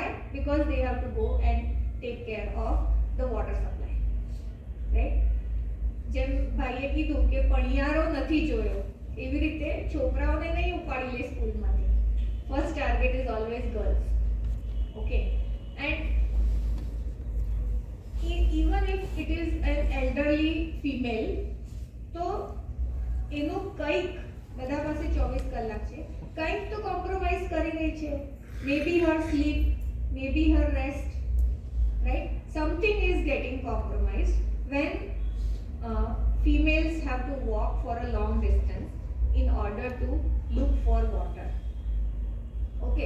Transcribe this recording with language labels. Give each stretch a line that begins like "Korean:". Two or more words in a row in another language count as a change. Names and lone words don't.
English: Because they have to go and take care of the water supply, right?
Gujarati: જેમ ભાઈએ કીધું કે પણિયારો નથી જોયો એવી રીતે છોકરાઓને નહીં ઉપાડી લે સ્કૂલમાંથી.
English: First target is always girls, okay? એન્ડ even if it is an elderly female,
Gujarati: તો એનું કંઈક બધા પાસે 24 કલાક છે, કંઈક તો કોમ્પ્રોમાઇઝ કરી રહી છે.
English: maybe her sleep, maybe her rest, right? Something is getting compromised when females have to walk for a long distance in order to look for water, okay?